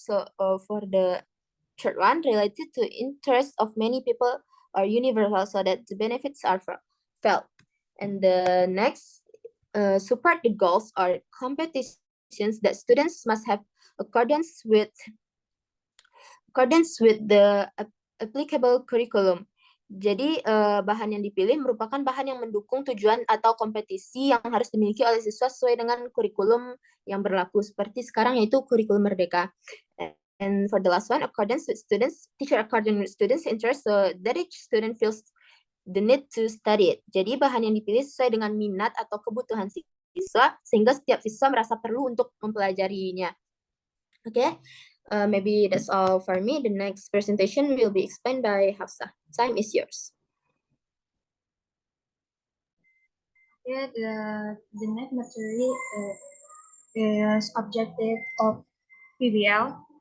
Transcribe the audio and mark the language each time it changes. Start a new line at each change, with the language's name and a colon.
English: So for the third one, related to interest of many people are universal so that the benefits are felt. And the next, support the goals or competitions that students must have accordance with the applicable curriculum.
Indonesian: Jadi bahan yang dipilih merupakan bahan yang mendukung tujuan atau kompetisi yang harus dimiliki oleh siswa sesuai dengan kurikulum yang berlaku seperti sekarang, yaitu kurikulum Merdeka.
English: And for the last one, accordance with students, teacher according with students' interest so that each student feels the need to study it.
Indonesian: Jadi bahan yang dipilih sesuai dengan minat atau kebutuhan siswa sehingga setiap siswa merasa perlu untuk mempelajarinya.
English: Okay. Maybe that's all for me. The next presentation will be explained by Hafsa. Time is yours. Yeah, the next material is objective of PBL.